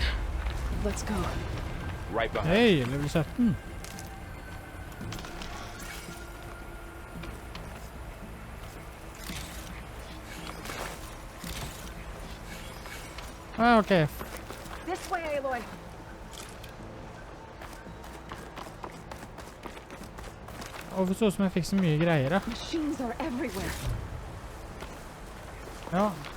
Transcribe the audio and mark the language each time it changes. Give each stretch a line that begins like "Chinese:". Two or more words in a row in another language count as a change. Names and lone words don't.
English: Let's go. Right behind.
Norwegian: Hei, level 17. Ah, ok.
English: This way, Aloy!
Norwegian: Og det så ut som jeg fikk så mye greier, ja.
English: Machines are everywhere.
Norwegian: Ja.